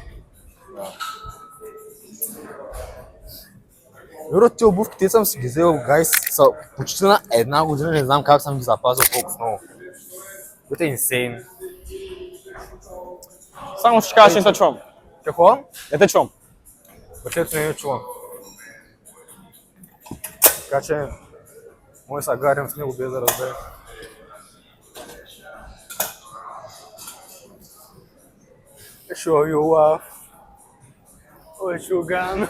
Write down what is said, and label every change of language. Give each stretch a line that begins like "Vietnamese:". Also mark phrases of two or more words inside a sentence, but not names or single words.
Bulgarian: Юро, тия обувки, те съм си ги взел, гайс, са почти на една година, не знам как съм ги запазил толкова много. Това е инсейн. Само ще кажа, че не те чувам. Какво? Не те чувам. Бърчето не ме чувам. Така че, може да се гарим с него без да разбере.
English: Show you love.
Bulgarian: Ой, шуган.